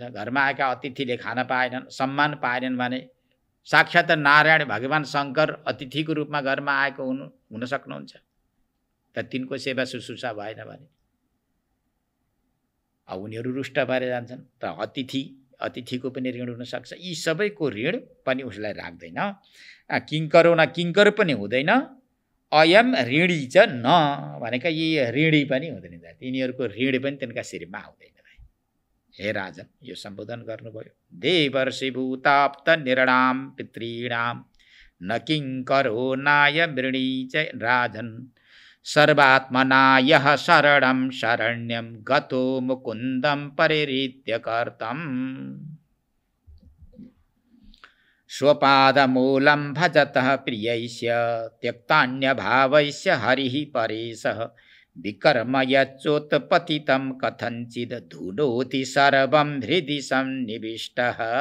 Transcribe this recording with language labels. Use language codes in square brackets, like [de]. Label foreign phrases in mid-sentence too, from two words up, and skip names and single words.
[ne] घरमा आएका अतिथिले खान पाएनन्, सम्मान पाएनन् भने साक्षात् नारायण भगवान शङ्कर अतिथिको रूपमा घरमा आएको हुन सक्नुहुन्छ, त तिनको सेवा शुश्रूषा भएन भने अब उनीहरू रुष्ट भएर जान्छन्। त अतिथिको पनि ऋण हुनसक्छ। यी सबैको ऋण पनि उसलाई राख्दैन। [sa] किङ्करो न [ne] किङ्कर पनि हुँदैन। [sa] अयम ऋणी च न [ne] भनेका यी ऋणी पनि हुँदैन, तिनीहरूको ऋण पनि तिनका शिरमा आउँदैन। हे राजन, यो सम्बोधन गर्नुभयो। [sa] देवर्षि भूताप्त निर्णाम पितॄणाम न किङ्करो नायम ऋणी च राजन सर्वात्मना यः शरणं शरण्यं गतो मुकुन्दं परिहृत्य कर्तम् स्वपादमूलं भजतः प्रियैस्य त्यक्तान्यभावैस्य हरिः परेशः विकर्म यच्चोत्पतितं कथञ्चिद् धुनोति सर्वं हृदि सन्निविष्टः।